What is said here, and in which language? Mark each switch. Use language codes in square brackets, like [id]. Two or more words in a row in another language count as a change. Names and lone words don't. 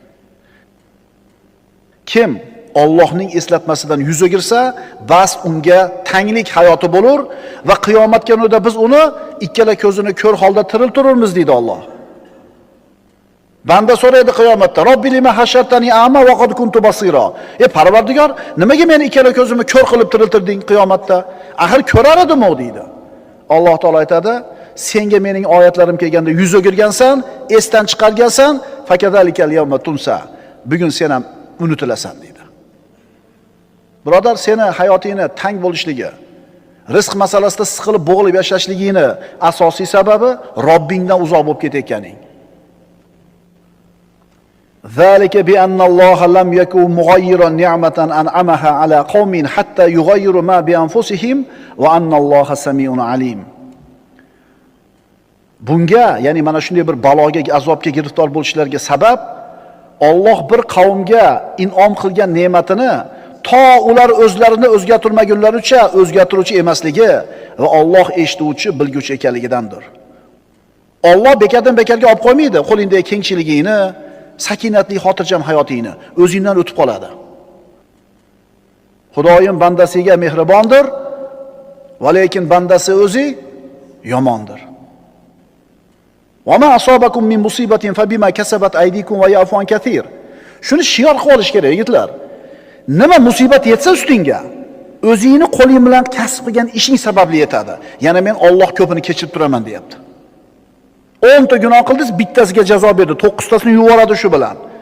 [uz] Kim Allohning eslatmasidan yuz o'girsa, bas unga tanglik hayoti bo'lur va qiyomat kunida biz uni ikkala ko'zini ko'r holda tiriltiramiz deydi Alloh. Banda so'raydi qiyomatda, [ar] رب لم حشرتني أعمى وقد كنت بصيرا. [uz] Parvardigor, nimaga meni ikkala ko'zimni ko'r qilib tiriltirding qiyomatda? Axir ko'rar edim u deydi. Alloh taolo aytadi, senga mening oyatlarim kelganda yuz o'girgansan, esdan chiqargansan, [ar] فكذلك اليوم تنسى. [uz] Bugun sen ham unutilasan deydi. Birodar, seni hayotingni tang bo'lishligi, rizq masalasida siqilib bo'g'ilib yashashligingni asosiy sababi Robbingdan uzoq bo'lib ketayotganing. [ar] ذلك بأن الله لم يكن مغيرا نعمة أنعمها على قوم حتى يغيروا ما بأنفسهم وأن الله سميع عليم. [uz] Bunga, ya'ni mana shunday bir baloga, azobga giriftor bo'lishlariga sabab Alloh bir qavmga in'om qilgan ne'matini to ular o'zlarini o'zgartirmagunlaricha o'zgartiruvchi emasligi va Alloh eshituvchi, bilguvchi ekanligidandir. Alloh bekardan bekarga olib qo'ymaydi qo'lingdagi kengchiligingni, sakinatli xotirjam hayotingni, o'zingdan o'tib qoladi. Xudoyim bandasiga mehribondir, va lekin bandasi o'zi yomondir. [ar] وما أصابكم من مصيبة فبما كسبت أيديكم ويعفو عن كثير. [uz] Shuni shior qilib olish kerak, yigitlar. Nima musibat yetsa ustingga, o'zingni qo'ling bilan kasb qilgan ishing sababli yetadi. Yana men Alloh ko'pini kechirib turaman deyapti. 10 ta gunoh qildingiz, bittasiga jazo berdi, 9 tasini yuvoradi shu bilan.